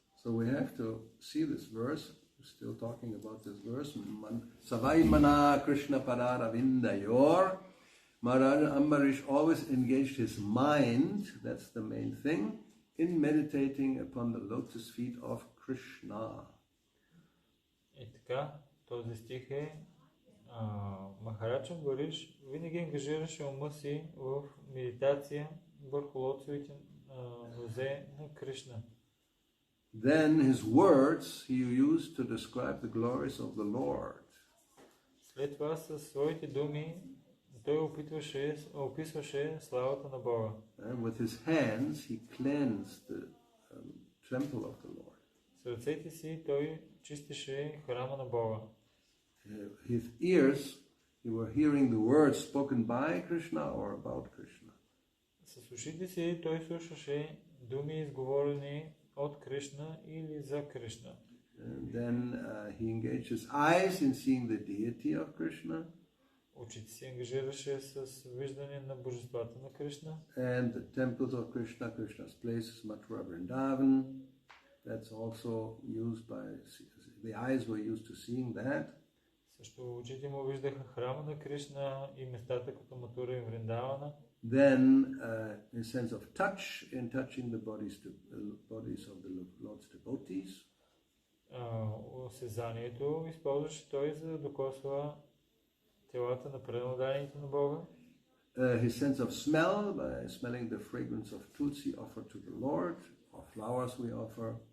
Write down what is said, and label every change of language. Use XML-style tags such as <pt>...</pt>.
<en>So we have to see this verse. We're still talking about this verse.</en> <sa>Savai mana Krishna parara vindayor.</sa> <en>Maharaj Ambarish always engaged his mind, that's the main thing, in meditating upon the lotus feet of Krishna.</en> <bg>И така, този стих е Махарадж Амбариш винаги ангажираше ума си в медитация върху лотосовите нозе на Кришна.</bg> <en>Then his words he used to describe the glories of the Lord.</en> <bg>След това със своите думи той описваше славата на Бога.</bg> <en>And with his hands he cleansed the temple of the Lord.</en> <bg>С ръцете си той чистеше храма на Бога.</bg> <en>His ears, you were hearing the words spoken by Krishna or about Krishna.</en> <bg>С ушите си той слушаше думи изговорени от Кришна или за Кришна.</bg> <en>And then he engaged his eyes in seeing the deity of Krishna.</en> <bg>Очите си ангажираше с виждане на божествата на Кришна.</bg> <en>And the temples of Krishna, Krishna's place is Mathura Vrindavan. That's also used by, the eyes were used to seeing that.</en> <bg>Също очите му виждаха храма на Кришна и местата като Матура и Вриндавана.</bg> <en>Then a sense of touch in touching the bodies of the Lord's devotees.</en> <bg>Осезанието използваше той за да докосва телата на преданодарените на Бога.</bg> <en>His sense of smell by smelling the fragrance of tulsi offered to the Lord, or flowers we offer.</en>